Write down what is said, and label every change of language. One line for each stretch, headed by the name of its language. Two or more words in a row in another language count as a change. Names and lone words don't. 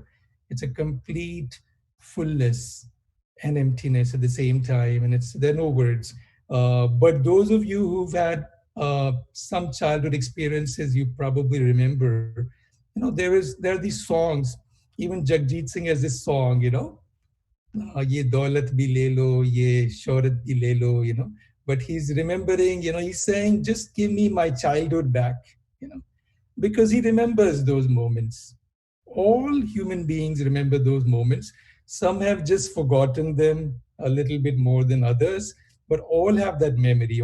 English: It's a complete fullness and emptiness at the same time. And there are no words. But those of you who've had some childhood experiences, you probably remember, there are these songs. Even Jagjit Singh has this song,
Hindi: ये दौलत भी ले लो, ये शोहरत भी ले लो,
English: but he's remembering, he's saying, just give me my childhood back, because he remembers those moments. All human beings remember those moments. Some have just forgotten them a little bit more than others, but all have that memory.